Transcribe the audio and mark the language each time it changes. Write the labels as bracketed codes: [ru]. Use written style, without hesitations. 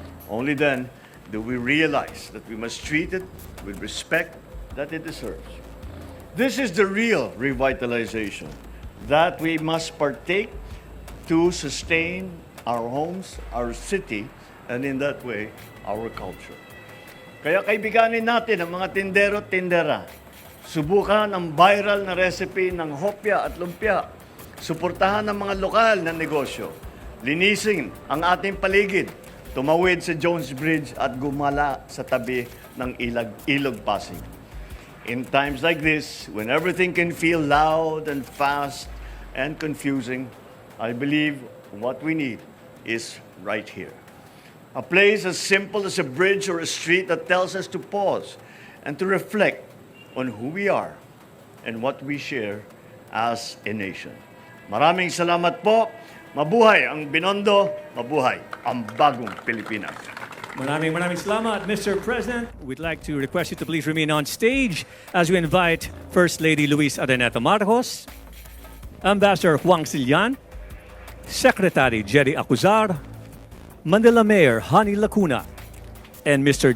[en] Only then do we realize that we must treat it with respect that it deserves. This is the real revitalization that we must partake to sustain our homes, our city, and in that way, our culture. [tl] Kaya kaibiganin natin ang mga tindero at tindera. Subukan ang viral na recipe ng hopya at lumpia. Suportahan ang mga lokal na negosyo. Linisin ang ating paligid. Tumawid sa Jones Bridge at gumala sa tabi ng Ilog Pasig. [en] In times like this, when everything can feel loud and fast and confusing, I believe what we need is right here. A place as simple as a bridge or a street that tells us to pause and to reflect on who we are and what we share as a nation. [tl] Maraming salamat po. Mabuhay ang Binondo, mabuhay ang bagong Pilipinas. Maraming salamat, Mr. President. [en] We'd like to request you to please remain on stage as we invite First Lady Luis Araneta Marcos, Ambassador Juan Sillan, Secretary Jerry Acuzar, Manila Mayor Hani Lacuna, and Mr.